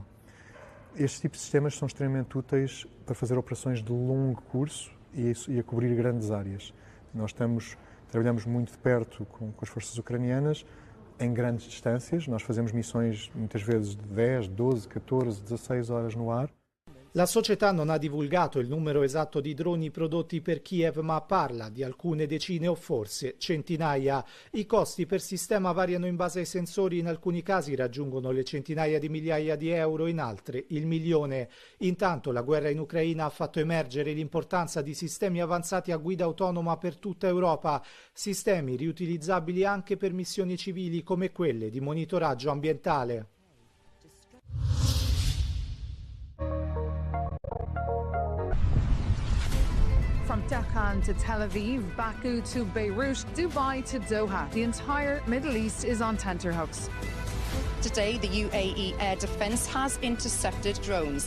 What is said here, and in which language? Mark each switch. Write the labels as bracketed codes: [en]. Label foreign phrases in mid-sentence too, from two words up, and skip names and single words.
[pt] Estes tipos de sistemas são extremamente úteis para fazer operações de longo curso e a cobrir grandes áreas. Nós trabalhamos muito de perto com as forças ucranianas, em grandes distâncias. Nós fazemos missões muitas vezes de 10, 12, 14, 16 horas no ar. [it] La società non ha divulgato il numero esatto di droni prodotti per Kiev, ma parla di alcune decine o forse centinaia. I costi per sistema variano in base ai sensori, in alcuni casi raggiungono le centinaia di migliaia di euro, in altri il milione. Intanto la guerra in Ucraina ha fatto emergere l'importanza di sistemi avanzati a guida autonoma per tutta Europa, sistemi riutilizzabili anche per missioni civili come quelle di monitoraggio ambientale. [en] From Deccan to Tel Aviv, Baku to Beirut, Dubai to Doha, the entire Middle East is on tenterhooks. Today, the UAE Air Defence has intercepted drones.